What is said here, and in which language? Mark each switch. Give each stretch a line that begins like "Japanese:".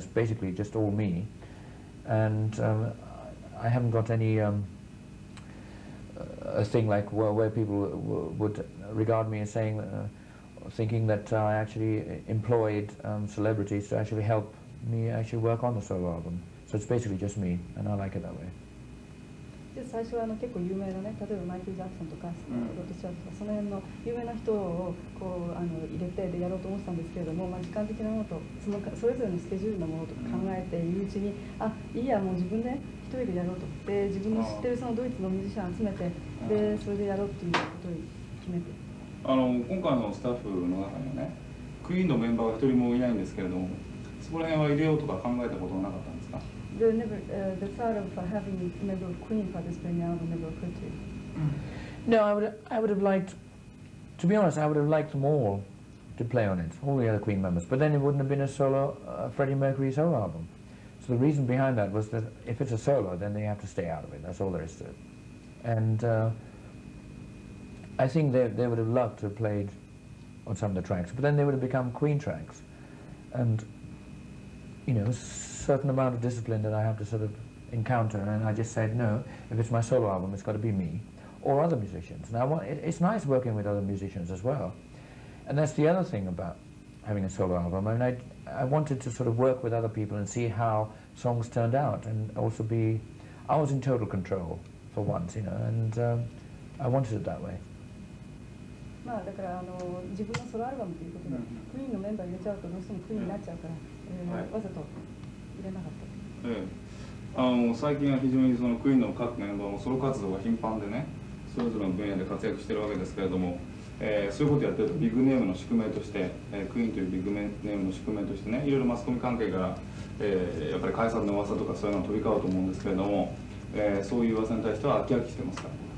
English: That's basically just all me, and I haven't got any a thing like where people would regard me as saying, thinking that I actually employed celebrities to actually help me actually work on the solo album. So it's basically just me, and I like it that way.
Japanese: で最初は結構有名なね、例えばマイケル・ジャクソンとか、ロッド・スチュワートとかその辺の有名な人をこう入れてでやろうと思ってたんですけれども、まあ、時間的なものとそれぞれのスケジュールのものとか考えているうちに、いいやもう自分で一人でやろうと。で自分の知ってるそのドイツのミュージシャン集めて、でそれでやろうっていうことを決めて。今回のスタッフの中にはね、クイーンのメンバーが一人もいないんですけれども、そこら辺は入れようとか考えたことはなかったんですか。
English: The thought of having a member of Queen participate in the album never occurred to you? No, I would have liked, to be honest, I would have liked them all to play on it, all the other Queen members, but then it wouldn't have been a solo, Freddie Mercury solo album. So the reason behind that was that if it's a solo, then they have to stay out of it, that's all there is to it. And I think they would have loved to have played on some of the tracks, but then they would have become Queen tracks. And, you know, certain amount of discipline that I have to sort of encounter, and I just said no, if it's my solo album it's got to be me or other musicians. Now it's nice working with other musicians as well, and that's the other thing about having a solo album. I mean, I wanted to sort of work with other people and see how songs turned out, and also I was in total control for once, you know, and I wanted it that way.
Japanese: まあだから自分のソロアルバムということで、クイーンのメンバー入れちゃうとどうしてもクイーンになっちゃうから、わざと入れなかった。最近は非常にそのクイーンの各メンバーもソロ活動が頻繁でね、それぞれの分野で活躍しているわけですけれども、そういうことをやってるとビッグネームの宿命として、クイーンというビッグネームの宿命としてね、いろいろマスコミ関係から、やっぱり解散の噂とかそういうのが飛び交うと思うんですけれども、そういう噂に対しては飽き飽きしてますか。